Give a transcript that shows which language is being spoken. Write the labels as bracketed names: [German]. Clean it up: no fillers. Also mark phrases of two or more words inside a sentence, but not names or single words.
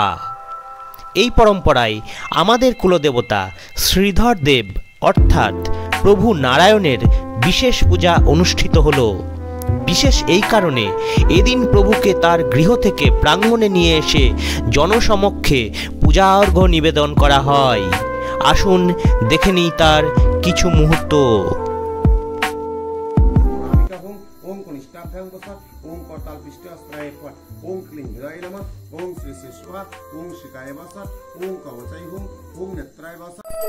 [Bangla] এই পরম্পরায় আমাদের কুলদেবতা শ্রীধর দেব অর্থাৎ প্রভু নারায়ণের বিশেষ পূজা অনুষ্ঠিত হল। বিশেষ এই কারণে এদিন প্রভুকে তার গৃহ থেকে প্রাঙ্গণে নিয়ে এসে জনসমক্ষে পূজা অর্ঘ্য নিবেদন করা হয়। আসুন দেখে নিই তার কিছু মুহূর্ত। [Sanskrit] ओम करताल पिष्टास्त्राय फट ओम क्लीं हृदय नमः ओम श्री श्री स्वाहा ओम शिकाय वासा ओम कवचाय हुम ओम नेत्राय वासा।